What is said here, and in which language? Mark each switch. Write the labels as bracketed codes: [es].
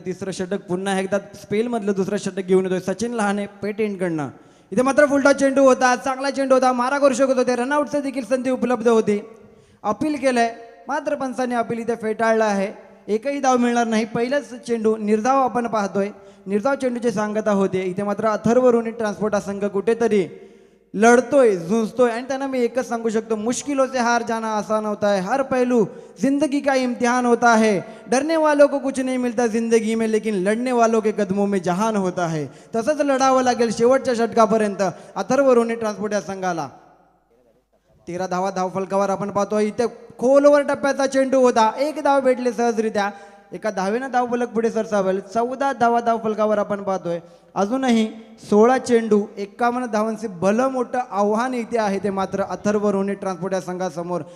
[mr] तिसरं षटक पुन्हा एकदा स्पेलमधलं दुसरं षटक घेऊन येतोय सचिन लहाने पेट एंडकडनं. इथे मात्र फुलटॉस चेंडू होता, चांगला चेंडू होता, मारा करू शकत होते, रनआउटचं देखील संधी उपलब्ध होती. अपील केलंय मात्र पंचांनी अपील इथे फेटाळलं आहे. एकही धाव मिळणार नाही. पहिलाच चेंडू निर्धाव आपण पाहतोय, निर्धाव चेंडूची सांगता होते. इथे मात्र अथर्व ट्रान्सपोर्ट हा संघ कुठेतरी लढतोय, झुंजतोय आणि त्यांना मी एकच सांगू शकतो, [hi] मुश्किलों से हार जाना आसान होता है, हर पहलू जिंदगी का इम्तिहान होता है, डरने वालों को कुछ नहीं मिलता जिंदगी में लेकिन लढने वालों के कदमों में जहान होता है. [mr] तसंच लढावं लागेल शेवटच्या षटकापर्यंत अथर्व ट्रान्सपोर्ट या संघाला. 13 धावा धावफलकावर आपण पाहतो. इथे खोलवर टप्प्याचा चेंडू होता, एक धाव भेटले सहजरित्या. एका धावेनं धावफलक पुढे सरसावेल. 14 धावा धावफलकावर आपण पाहतोय. अजूनही 16 चेंडू 51 धावांचे भलं मोठं आव्हान इथे आहे ते मात्र अथर्व ट्रान्सपोर्ट या संघासमोर.